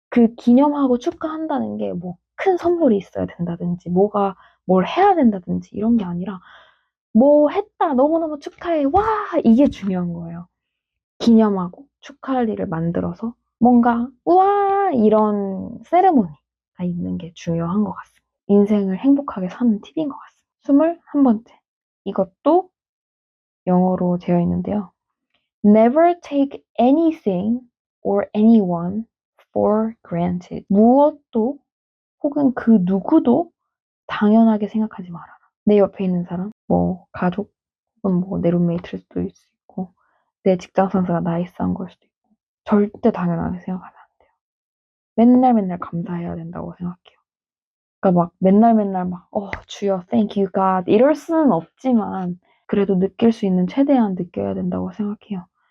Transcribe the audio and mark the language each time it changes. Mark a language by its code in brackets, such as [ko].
[ko] 그 기념하고 축하한다는 게 뭐 큰 선물이 있어야 된다든지 뭐가 뭘 해야 된다든지 이런 게 아니라 뭐 했다, 너무너무 축하해, 와, 이게 중요한 거예요. 기념하고 축하할 일을 만들어서 뭔가 우와 이런 세레모니가 있는 게 중요한 것 같습니다. 인생을 행복하게 사는 팁인 것 같습니다. 21번째. 이것도 영어로 되어 있는데요. [en] Never take anything or anyone for granted. [ko] 무엇도 혹은 그 누구도 당연하게 생각하지 말아라. 내 옆에 있는 사람, 뭐 가족, 혹은 뭐 내 룸메이트일 수도 있고, 내 직장 상사가 나이스한 걸 수도 있고, 절대 당연하게 생각하면 안 돼요. 맨날 맨날 감사해야 된다고 생각해요. 그러니까 막 맨날 맨날 막 주여 [en] thank you God [ko] 이럴 수는 없지만 그래도 느낄 수 있는 최대한 느껴야 된다고 생각해요.